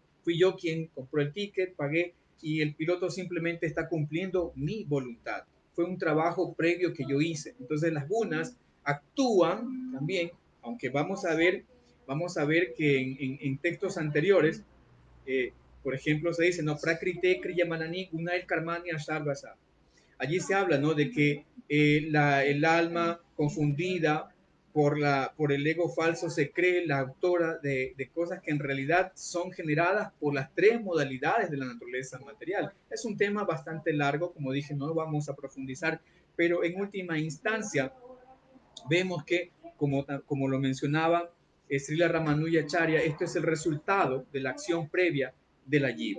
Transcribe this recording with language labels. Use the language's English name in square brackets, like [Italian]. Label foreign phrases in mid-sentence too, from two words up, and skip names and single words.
[Spanish] Fui yo quien compró el ticket, pagué, y el piloto simplemente está cumpliendo mi voluntad. Fue un trabajo previo que yo hice. Entonces, las gunas actúan también, aunque vamos a ver que en textos anteriores, por ejemplo, se dice, no, [Sanskrit] prakrite kriyamanani gunail karmani asharvasa. [Spanish] Allí se habla, ¿no?, de que el alma confundida por el ego falso se cree la autora de cosas que en realidad son generadas por las tres modalidades de la naturaleza material. Es un tema bastante largo, como dije, no vamos a profundizar, pero en última instancia vemos que, como lo mencionaba Srila Ramanujacharya, esto es el resultado de la acción previa de la jiva.